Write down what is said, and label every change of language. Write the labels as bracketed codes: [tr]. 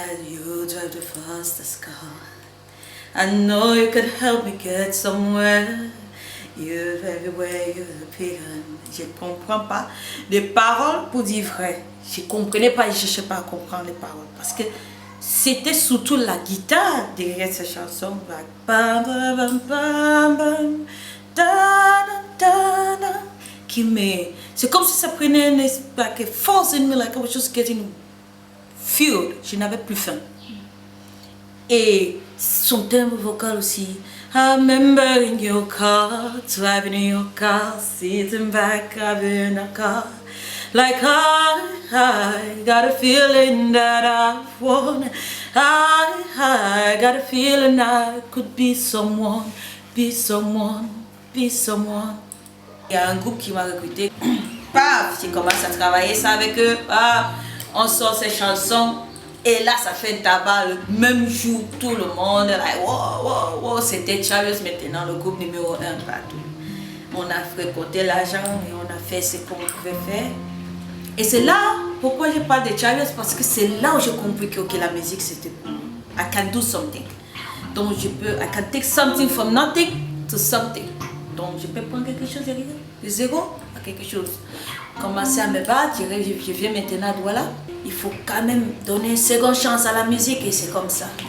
[en] You drive the fastest car. I know you could help me get somewhere. You're everywhere, you're a pagan. [fr] Je ne comprends pas les paroles pour dire vrai. Je ne comprenais pas, je ne cherchais pas à comprendre les paroles. Parce que c'était surtout la guitare derrière cette chanson. Like, bam, bam, bam, bam, bam, da, da, da, qui me... C'est comme si ça prenait une [en] like, force in me, like I was just getting fueled. [fr] Je n'avais plus faim. Et son thème vocal aussi. [en] I remember in your car, driving in your car, sitting back, having a car. Like I got a feeling that I want. I got a feeling I could be someone, be someone, be someone. [fr] Il y a un groupe qui m'a recruté. Paf, j'ai commencé à travailler ça avec eux. Paf, on sort ces chansons. Et là, ça fait tabac le même jour, tout le monde. [en] Like, wow, wow, wow. [fr] C'était Charles maintenant, le groupe numéro 1 partout. On a fréquenté l'argent et on a fait ce qu'on pouvait faire. Et c'est là, pourquoi je parle de Charles, parce que c'est là où j'ai compris que okay, la musique c'était pour moi. [en] I can do something. [fr] Donc je peux, [en] I can take something from nothing to something. [fr] Donc je peux prendre quelque chose de zéro à quelque chose. Commencer à me battre, je viens maintenant à Douala. Il faut quand même donner une seconde chance à la musique et c'est comme ça.